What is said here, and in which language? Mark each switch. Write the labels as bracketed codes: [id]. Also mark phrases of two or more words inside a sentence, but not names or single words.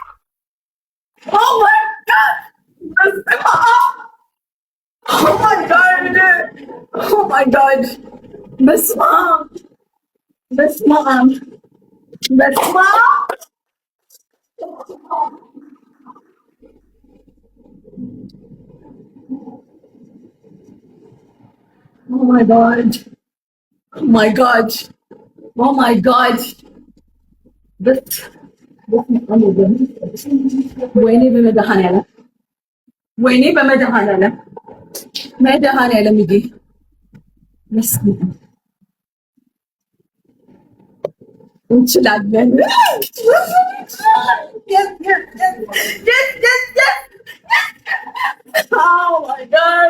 [en] Oh my God! Oh my God! Oh my God! [am] በስመ አብ በስመ አብ በስመ አብ [en] Oh my God! Oh my God! Oh my God! [am] ወይኔ በመድኃኒዓለም ወይኔ በመድኃኒዓለም መድኃኒዓለም ይጌ መስጊድ እንችላለን። [en] Oh my God!